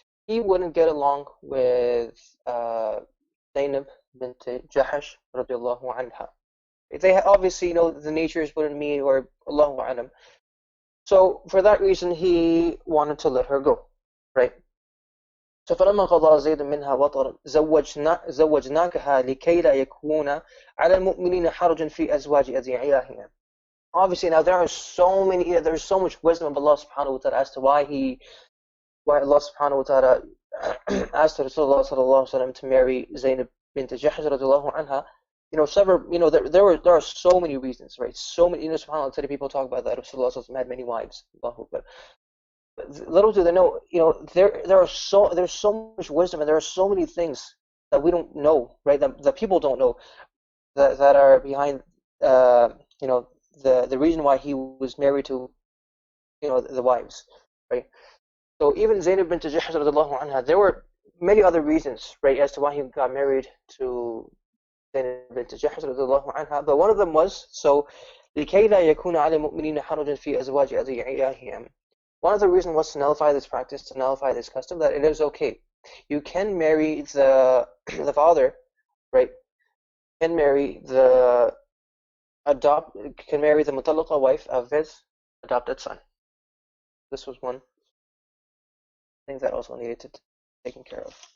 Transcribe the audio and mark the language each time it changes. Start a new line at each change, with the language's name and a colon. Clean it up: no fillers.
English: He wouldn't get along with Zainab bint Jahash radiallahu anha. They obviously, the natures wouldn't meet, or Allahu alam. So for that reason, he wanted to let her go, right?
Arabic: So فلما قضى زيد منها وطرا زوجناكها لكي لا يكون على المؤمنين حرج في أزواج أدعيائهم.
English: Obviously, now there's so much wisdom of Allah subhanahu wa ta'ala as to why Allah subhanahu wa ta'ala asked Rasulullah sallallahu alaihi wasallam to marry Zainab bint Jahsh radiallahu anha. There are so many reasons, right? So many, subhanAllah, today people talk about that Rasulullah sallallahu alaihi wasallam had many wives. Allahu Akbar. Little do they know, there's so much wisdom, and there are so many things that we don't know, right? That people don't know, that are behind, the reason why he was married to, the wives, right? So even Zainab bint Jahsh radiallahu anha, there were many other reasons, right, as to why he got married to Zainab bint Jahsh radiallahu anha. But one of them was, so
Arabic: لكي لا يكون على المؤمنين حرج في أزواج أدعيائهم.
English: One of the reasons was to nullify this practice, to nullify this custom, that it is okay. You can marry the father, right? Can marry the mutallaqa wife of his adopted son. This was one thing that also needed to be taken care of.